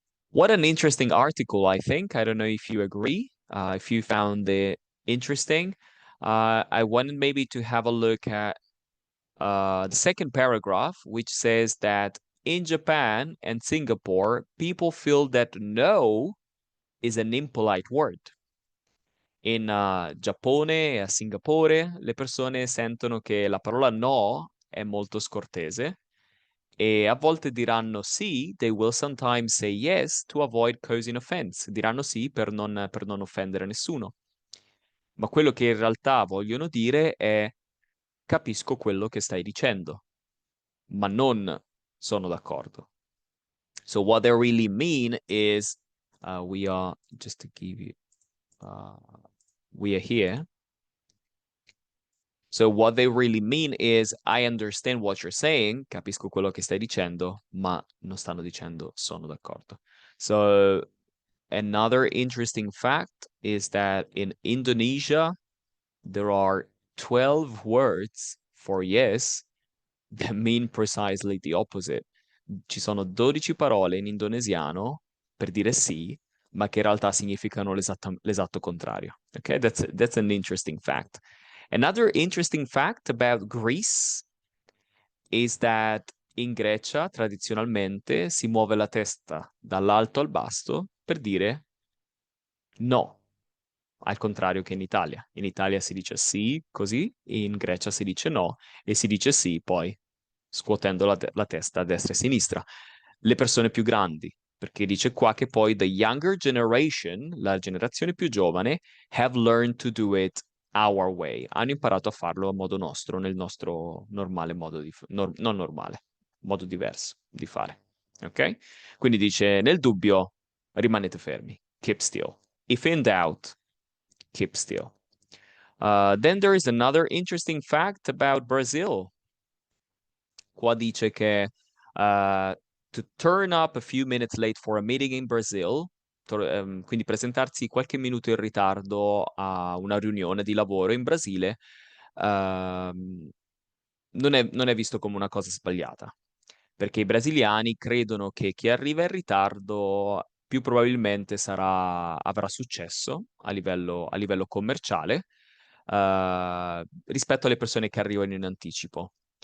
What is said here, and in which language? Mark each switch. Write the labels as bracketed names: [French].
[English] What an interesting article, I think. I don't know if you agree, if you found it interesting. I wanted maybe to have a look at the second paragraph, which says that in Japan and Singapore, people feel that no is an impolite word. [Italian] In Giappone e a Singapore le persone sentono che la parola no è molto scortese e a volte diranno sì, [English] they will sometimes say yes to avoid causing offense. [Italian] Diranno sì per non offendere nessuno. Ma quello che in realtà vogliono dire è capisco quello che stai dicendo, ma non sono d'accordo. [English] So what they really mean is we are, just to give you, we are here. So what they really mean is I understand what you're saying, [Italian] capisco quello che stai dicendo, ma non stanno dicendo sono d'accordo. [English] So another interesting fact is that in Indonesia, there are 12 words for yes that mean precisely the opposite. [Italian] Ci sono 12 parole in indonesiano per dire sì, ma che in realtà significano l'esatto contrario. [English] Okay, that's an interesting fact. Another interesting fact about Greece is that [Italian] in Grecia tradizionalmente si muove la testa dall'alto al basso per dire no, al contrario che in Italia. In Italia si dice sì, così, in Grecia si dice no e si dice sì poi scuotendo la testa a destra e a sinistra. Le persone più grandi, perché dice qua che poi [English] the younger generation, [Italian] la generazione più giovane, [English] have learned to do it our way. [Italian] Hanno imparato a farlo a modo nostro, nel nostro normale modo di non normale, modo diverso di fare. Ok? Quindi dice nel dubbio rimanete fermi. [English] Keep still. If in doubt, keep still. Then there is another interesting fact about Brazil. [Italian] Qua dice che [English] to turn up a few minutes late for a meeting in Brazil, [Italian] quindi presentarsi qualche minuto in ritardo a una riunione di lavoro in Brasile, non è visto come una cosa sbagliata, perché i brasiliani credono che chi arriva in ritardo più probabilmente avrà successo a livello commerciale rispetto alle persone che arrivano in anticipo.